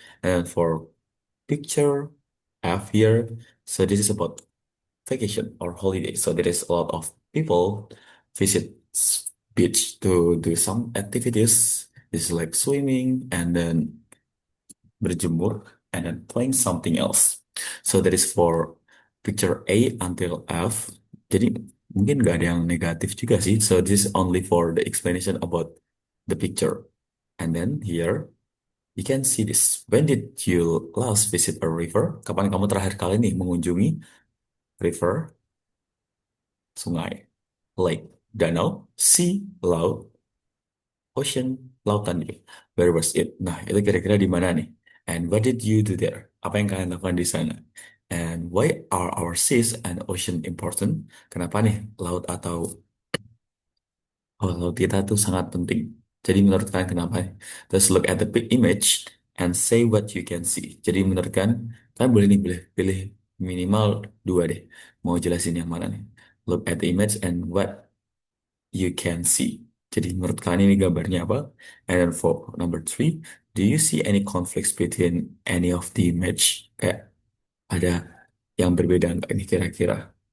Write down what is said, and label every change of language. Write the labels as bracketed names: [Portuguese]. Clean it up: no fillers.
[English] And for picture F here, so this is about vacation or holiday. So there is a lot of people visit beach to do some activities. This is like swimming and then berjemur and then playing something else. So that is for picture A until F. [Indonesian] Jadi mungkin nggak ada yang negatif juga sih. [English] So this is only for the explanation about the picture. And then here you can see this. When did you last visit a river? [Indonesian] Kapan kamu terakhir kali nih mengunjungi river, sungai, lake, danau, sea, laut, ocean, lautan gitu. [English] Where was it? [Indonesian] Nah, itu kira-kira di mana nih? [English] And what did you do there? [Indonesian] Apa yang kalian lakukan di sana? [English] And why are our seas and ocean important? [Indonesian] Kenapa nih laut atau laut kita tuh sangat penting? Jadi menurut kalian kenapa? [English] Let's look at the big image and say what you can see. [Indonesian] Jadi menurut kalian boleh nih boleh pilih minimal dua deh. Mau jelasin yang mana nih? [English] Look at the image and what you can see. [Indonesian] Jadi menurut kalian ini gambarnya apa? [English] And then for number three, do you see any conflicts between any of the image? [Indonesian] Kayak ada yang berbeda nggak ini kira-kira?